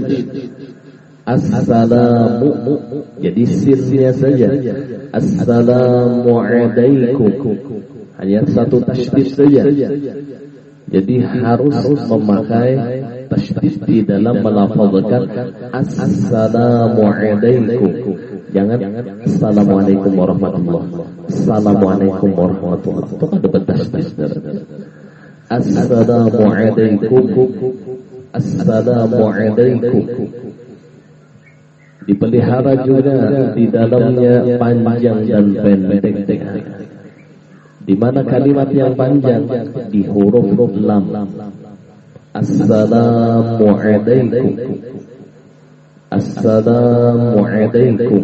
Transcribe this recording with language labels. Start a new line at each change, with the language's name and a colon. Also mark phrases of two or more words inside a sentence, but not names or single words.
Indonesian: Assalamu, jadi sinnya saja. Assalamualaikum, hanya satu tasydid saja. Jadi harus memakai tasydid di dalam melafazkan assalamualaikum.
Arabic: Jangan السلام عليكم ورحمة الله وبركاته. السلام عليكم ورحمة الله وبركاته.
Indonesian: Itu ada betas-betas. Assalamualaikum. Assalamualaikum. Dipelihara juga di dalamnya panjang dan pendek. Di mana kalimat yang panjang di huruf lam.
Arabic: السلام عليكم. السلام عليكم.